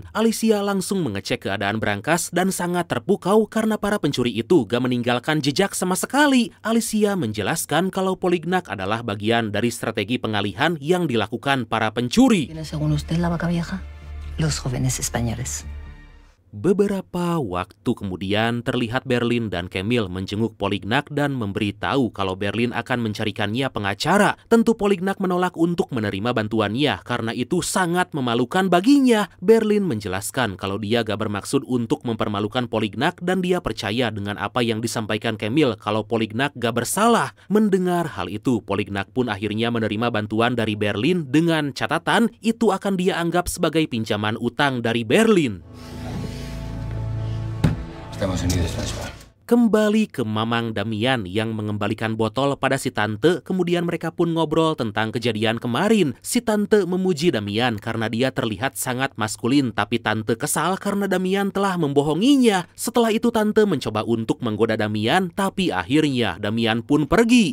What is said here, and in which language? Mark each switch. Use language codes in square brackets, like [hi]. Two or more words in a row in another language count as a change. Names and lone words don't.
[id] Alicia langsung mengecek keadaan berangkas dan sangat terpukau karena para pencuri itu gak meninggalkan jejak sama sekali. Alicia menjelaskan kalau polignac adalah bagian dari strategi pengalihan yang dilakukan para pencuri. [es] Según usted, la vaca vieja, los jóvenes españoles. [id] Beberapa waktu kemudian terlihat Berlin dan Camille menjenguk Polignac dan memberitahu kalau Berlin akan mencarikannya pengacara. Tentu Polignac menolak untuk menerima bantuannya karena itu sangat memalukan baginya. Berlin menjelaskan kalau dia gak bermaksud untuk mempermalukan Polignac dan dia percaya dengan apa yang disampaikan Camille kalau Polignac gak bersalah. Mendengar hal itu, Polignac pun akhirnya menerima bantuan dari Berlin dengan catatan itu akan dia anggap sebagai pinjaman utang dari Berlin. [es] Estamos unidos, François. [id] Kembali ke Mamang Damian yang mengembalikan botol pada si tante, kemudian mereka pun ngobrol tentang kejadian kemarin. Si tante memuji Damian karena dia terlihat sangat maskulin, tapi tante kesal karena Damian telah membohonginya. Setelah itu tante mencoba untuk menggoda Damian, tapi akhirnya Damian pun pergi.